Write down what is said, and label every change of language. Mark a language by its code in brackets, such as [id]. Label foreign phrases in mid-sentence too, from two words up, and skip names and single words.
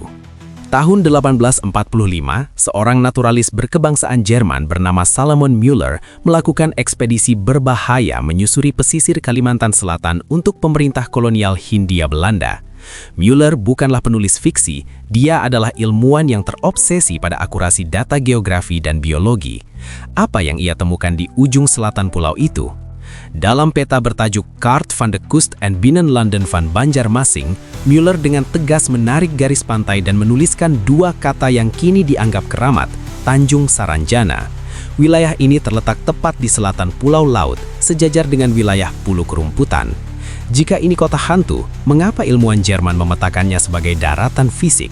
[id] Tahun 1845, seorang naturalis berkebangsaan Jerman bernama Salomon Müller melakukan ekspedisi berbahaya menyusuri pesisir Kalimantan Selatan untuk pemerintah kolonial Hindia Belanda. Müller bukanlah penulis fiksi, dia adalah ilmuwan yang terobsesi pada akurasi data geografi dan biologi. Apa yang ia temukan di ujung selatan pulau itu? Dalam peta bertajuk Kaart van de Kust en Binnenlanden van Banjarmasin, Müller dengan tegas menarik garis pantai dan menuliskan dua kata yang kini dianggap keramat, Tanjung Saranjana. Wilayah ini terletak tepat di selatan Pulau Laut, sejajar dengan wilayah Pulau Kerumputan. Jika ini kota hantu, mengapa ilmuwan Jerman memetakannya sebagai daratan fisik?